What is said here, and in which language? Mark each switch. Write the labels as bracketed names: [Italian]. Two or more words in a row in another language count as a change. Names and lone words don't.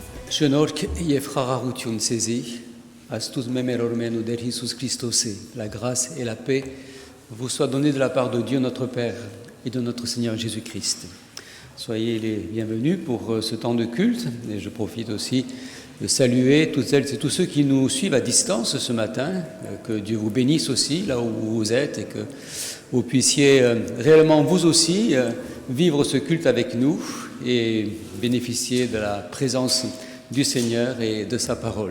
[Armenian] Շնորհք եւ խաղաղություն ցեզի, աստուծո մեր օրմենու Տեր Հիսուս Քրիստոսի, [French] la grâce et la paix vous soient données de la part de Dieu notre Père et de notre Seigneur Jésus-Christ. Soyez les bienvenus pour ce temps de culte et je profite aussi de saluer toutes celles et tous ceux qui nous suivent à distance ce matin. Que Dieu vous bénisse aussi là où vous êtes et que vous puissiez réellement vous aussi vivre ce culte avec nous et bénéficier de la présence du Seigneur et de sa parole.